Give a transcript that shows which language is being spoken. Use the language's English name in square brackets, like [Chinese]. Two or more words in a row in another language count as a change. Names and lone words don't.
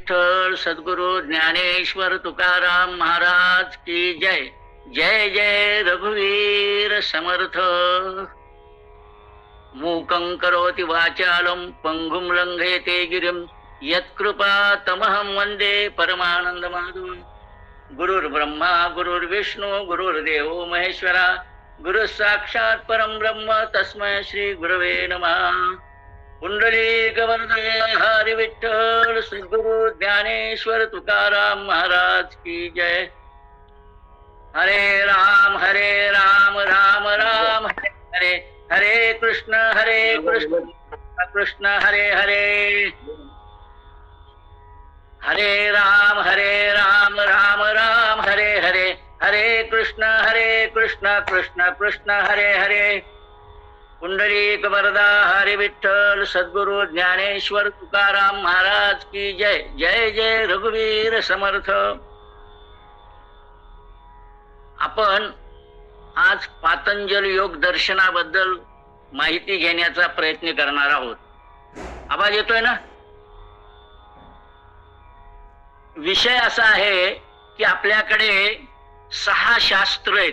[Marathi] विठ्ठल सद्गुरु ज्ञानेश्वर तुकाराम महाराज की जय. जय जय रघुवीर समर्थ. [Sanskrit] मूकं करोति वाचालं पंगुं लंघयते गिरिं यत्कृपा तमहं वंदे परमानंदमाधवं. गुरुर्ब्रह्मा गुरुर्विष्णू गुरुर्देवो महेश्वरा गुरु साक्षात् परम ब्रह्म तस्मै श्री गुरवे नमः. [Marathi] पुंडलिक वरदे हरि विठ्ठल सद्गुरु ज्ञानेश्वर तुकाराम महाराज की जय. हरे राम राम राम हरे हरे, हरे कृष्ण कृष्ण हरे हरे. हरे राम राम राम हरे हरे, हरे कृष्ण कृष्ण कृष्ण हरे हरे. पुंडलिक वरदा हरि विठ्ठल सद्गुरु ज्ञानेश्वर तुकाराम महाराज की जय. जय जय रघुवीर समर्थ. आपण आज पातंजल योग दर्शनाबद्दल माहिती घेण्याचा प्रयत्न करणार आहोत. आवाज येतोय ना? विषय असा आहे की आपल्याकडे 6 शास्त्र आहेत.